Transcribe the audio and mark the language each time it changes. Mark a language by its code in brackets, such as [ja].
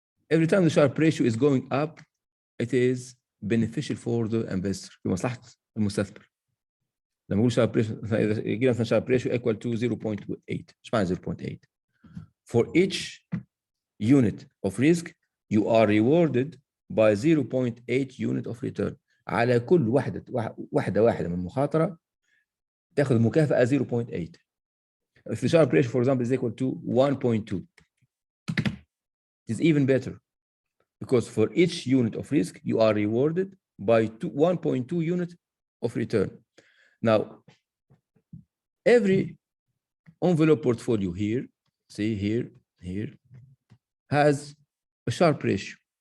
[en] Every time the Sharpe ratio is going up, it is beneficial for the investor. [ar] بمصلحة المستثمر. لما نقول Sharpe ratio يجي مثلا Sharpe ratio [en] equal to 0.8. [ar] ايش معنى 0.8? [en] For each unit of risk, you are rewarded by 0.8 unit of return. [ar] على كل واحدة من المخاطرة تاخذ مكافأة 0.8. [en] If the Sharpe ratio, for example, is equal to 1.2, it is even better because for each unit of risk, you are rewarded by 1.2 units of return. Now, every envelope portfolio here, see here, has a Sharpe ratio.